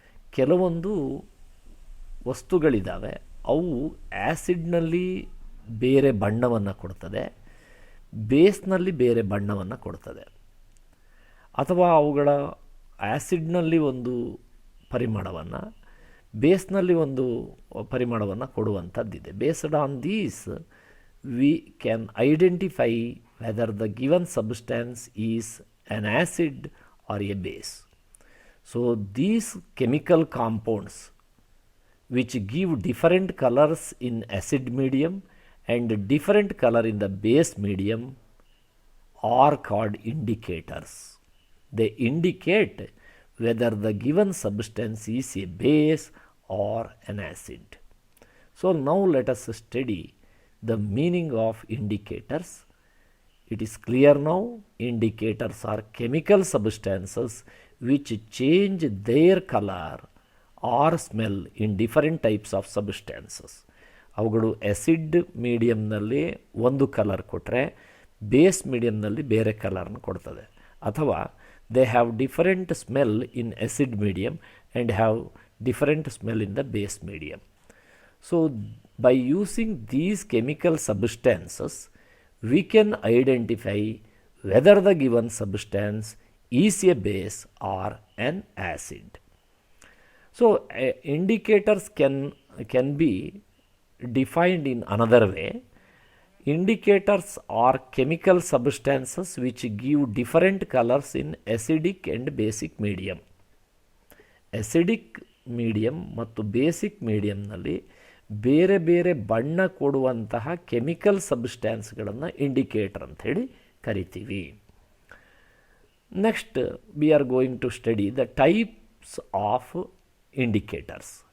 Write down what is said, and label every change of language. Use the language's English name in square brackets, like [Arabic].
[Kannada] ಕೆಲವೊಂದು ವಸ್ತುಗಳಿದ್ದಾವೆ, ಅವು ಆ್ಯಸಿಡ್ನಲ್ಲಿ ಬೇರೆ ಬಣ್ಣವನ್ನು ಕೊಡ್ತದೆ, ಬೇಸ್ನಲ್ಲಿ ಬೇರೆ ಬಣ್ಣವನ್ನು ಕೊಡ್ತದೆ, ಅಥವಾ ಅವುಗಳ ಆ್ಯಸಿಡ್ನಲ್ಲಿ ಒಂದು ಪರಿಮಳವನ್ನು, ಬೇಸ್ನಲ್ಲಿ ಒಂದು ಪರಿಮಳವನ್ನು ಕೊಡುವಂಥದ್ದಿದೆ. [English] Based on these we can identify whether the given substance is an acid or a base. So these chemical compounds which give different colors in acid medium and different color in the base medium are called indicators. They indicate whether the given substance is a base or an acid. So now let us study the meaning of indicators. It is clear now. Indicators are chemical substances which change their color or smell in different types of substances. [Kannada] ಅವುಗಳು acid ಮೀಡಿಯಮ್ನಲ್ಲಿ ಒಂದು colour ಕೊಟ್ಟರೆ base ಮೀಡಿಯಮ್ನಲ್ಲಿ ಬೇರೆ ಕಲರ್ನ ಕೊಡ್ತದೆ, ಅಥವಾ [English] They have different smell in acid medium and have different smell in the base medium. So by using these chemical substances, we can identify whether the given substance is a base or an acid. So indicators can be defined in another way. Indicators are chemical substances which give different colors in acidic and basic medium. [Kannada] Acidic medium ಮತ್ತು basic ಮೀಡಿಯಮ್ನಲ್ಲಿ ಬೇರೆ ಬೇರೆ ಬಣ್ಣ ಕೊಡುವಂತಹ chemical ಸಬ್ಸ್ಟ್ಯಾನ್ಸ್ಗಳನ್ನು indicator ಅಂಥೇಳಿ ಕರಿತೀವಿ. [English] Next we are going to study the types of indicators.